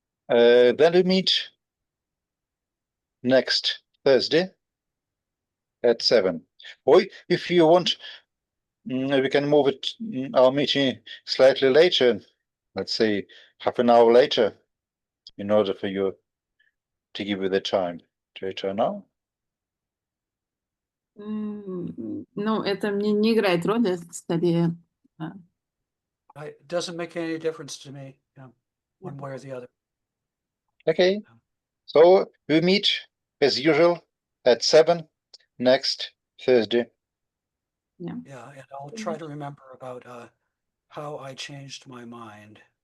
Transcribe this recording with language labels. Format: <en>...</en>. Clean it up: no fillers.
<en>Then we meet next Thursday at 7. Or if you want, we can move our meeting slightly later, let's say half an hour later, in order for you to give you the time to return now.</en> <ru>Ну, это мне не играет роли, это скорее.</ru> <en>It doesn't make any difference to me, one way or the other. Okay. So we meet as usual at 7 next Thursday. Yeah, and I'll try to remember about how I changed my mind.</en>